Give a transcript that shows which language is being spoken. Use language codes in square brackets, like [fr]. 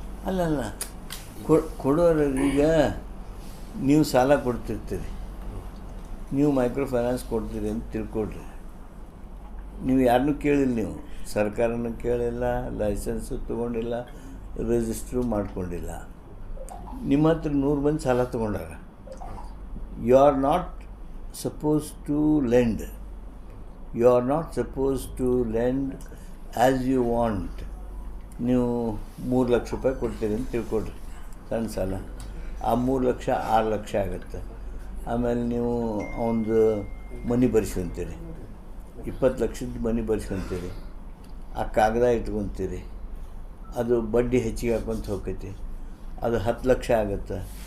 [kn] ಅಲ್ಲಲ್ಲ, ಕೊಡೋರು ಈಗ ನೀವು ಸಾಲ ಕೊಡ್ತಿರ್ತೀರಿ, ನೀವು ಮೈಕ್ರೋ ಫೈನಾನ್ಸ್ ಕೊಡ್ತೀರಿ ಅಂತ ತಿಳ್ಕೊಡ್ರಿ. ನೀವು ಯಾರನ್ನೂ ಕೇಳಿಲ್ಲ, ನೀವು ಸರ್ಕಾರನೂ ಕೇಳಿಲ್ಲ, ಲೈಸೆನ್ಸು ತೊಗೊಂಡಿಲ್ಲ, ರಿಜಿಸ್ಟ್ರು ಮಾಡ್ಕೊಂಡಿಲ್ಲ. ನಿಮ್ಮ ಹತ್ರ 100 ಮಂದಿ ಸಾಲ ತೊಗೊಂಡಾರ. [en] You are not supposed to lend. You are not supposed to lend as you want. [kn] ನೀವು 3 ಲಕ್ಷ ರೂಪಾಯಿ ಕೊಡ್ತೀರಿ ಅಂತ ತಿಳ್ಕೊಡ್ರಿ, ಸಣ್ಣ ಸಾಲ. ಆ 3 ಲಕ್ಷ 6 ಲಕ್ಷ ಆಗುತ್ತೆ. ಆಮೇಲೆ ನೀವು ಅವನದು ಮನಿ ಬರ್ಸ್ಕೊತೀರಿ, 20 ಲಕ್ಷದ ಮನಿ ಬರ್ಸ್ಕೊತೀರಿ, ಆ ಕಾಗದ ಇಟ್ಕೊತೀರಿ, ಅದು ಬಡ್ಡಿ ಹೆಚ್ಚಿಗೆ ಹಾಕ್ಕೊಂತ ಹೋಗ್ತೈತಿ, ಅದು 10 ಲಕ್ಷ ಆಗುತ್ತೆ.